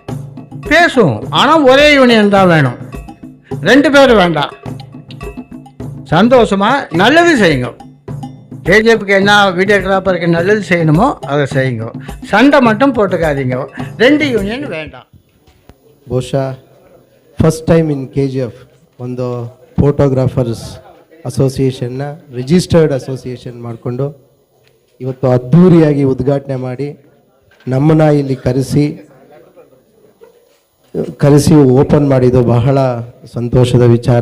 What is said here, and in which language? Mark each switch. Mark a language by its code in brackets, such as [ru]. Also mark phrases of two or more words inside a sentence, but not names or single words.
[ta] பேசுவோம். ஆனால் ஒரே யூனியன் தான் வேணும். 2 பேரும் வேண்டாம். சந்தோஷமா நல்லது செய்யுங்க. கேஜிஎஃப்க்கு என்ன வீடியோகிராஃபருக்கு நல்லது செய்யணுமோ அதை செய்யுங்க. சண்டை மட்டும் போட்டுக்காதீங்க. 2 யூனியன் வேண்டாம். [kn] ಬಹುಶಃ [en] first time in [kn] KGF ಒಂದು ಫೋಟೋಗ್ರಾಫರ್ಸ್ ಅಸೋಸಿಯೇಷನ್ನ [en] registered association [kn] ಮಾಡಿಕೊಂಡು ಇವತ್ತು ಅದ್ಧೂರಿಯಾಗಿ ಉದ್ಘಾಟನೆ ಮಾಡಿ ನಮ್ಮನ್ನ ಇಲ್ಲಿ ಕರೆಸಿ ಓಪನ್ ಮಾಡಿದ್ದು ಬಹಳ ಸಂತೋಷದ ವಿಚಾರ.